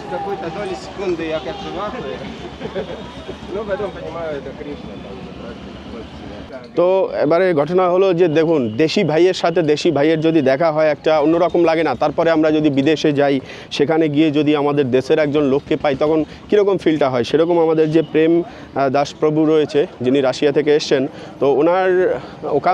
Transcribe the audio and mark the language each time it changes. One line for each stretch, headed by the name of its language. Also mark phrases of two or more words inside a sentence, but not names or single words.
Russian: Какой-то доли секунды я как-то махаю. Ну, потом понимаю, это Кришна.
Bangla: তো এবারে ঘটনা হলো যে দেখুন দেশি ভাইয়ের সাথে দেশি ভাইয়ের যদি দেখা হয় একটা অন্যরকম লাগে না তারপরে আমরা যদি বিদেশে যাই সেখানে গিয়ে যদি আমাদের দেশের একজন লোককে পাই তখন কীরকম ফিলটা হয় সেরকম আমাদের যে প্রেম দাস প্রভু রয়েছে যিনি রাশিয়া থেকে এসছেন তো ওনার ওখান